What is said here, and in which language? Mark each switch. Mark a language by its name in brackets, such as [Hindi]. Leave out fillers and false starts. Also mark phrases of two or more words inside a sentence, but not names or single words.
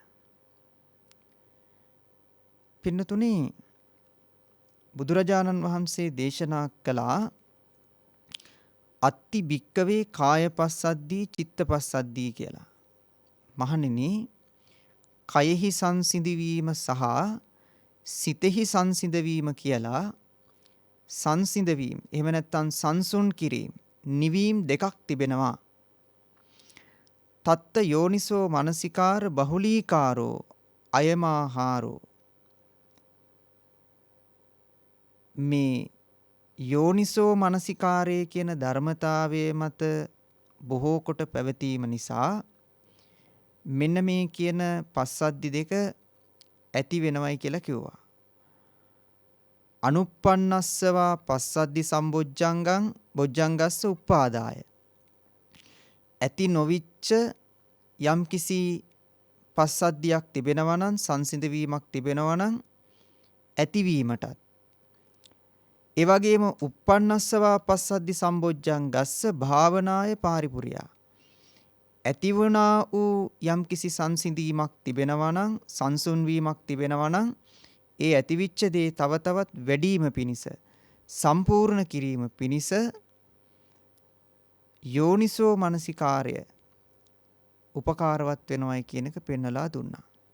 [Sinhala] පින්නතුනි බුදුරජාණන් වහන්සේ දේශනා කළා [Pali] අත්ති භික්කවේ කාය පස්සද්ධී චිත්ත පස්සද්ධී [Sinhala] කියලා. මහණෙනි කයෙහි සංසිඳවීම සහ සිතෙහි සංසිඳවීම කියලා සංසිඳවීම එහෙම නැත්නම් සංසුන් කිරීම නිවීම දෙකක් තිබෙනවා. [Pali] තත්ත යෝනිසෝ මනසිකාර බහුලීකාරෝ අයමාහාරෝ. [Sinhala] මේ යෝනිසෝ මනසිකාරය කියන ධර්මතාවයේ මත බොහෝ කොට පැවතීම නිසා මෙන්න මේ කියන පස්සද්ධි දෙක ඇති වෙනවයි කියලා කිව්වා. [Pali] අනුප්පන්නස්සවා පස්සද්ධි සම්බොජ්ජංගං බොජ්ජංගස්ස උප්පාදාය. [Sinhala] ඇති නොවිච්ච යම්කිසි පස්සද්ධියක් තිබෙනවා නම් සංසිඳවීමක් තිබෙනවා නම් ඇතිවීමටත් ඒ වගේම [Pali] උප්පන්නස්සවා පස්සද්ධි සම්බොජ්ජංගස්ස භාවනාය පාරිපුරියා. [Sinhala] ඇතිවනා වූ යම්කිසි සංසිඳීමක් තිබෙනවා නම් සංසුන් වීමක් තිබෙනවා නම් ඒ ඇතිවිච්ච දේ තව තවත් වැඩිම පිණිස සම්පූර්ණ කිරීම පිණිස යෝනිසෝ මනසිකාරය උපකාරවත් වෙනවයි කියන එක පෙන්නලා දුන්නා.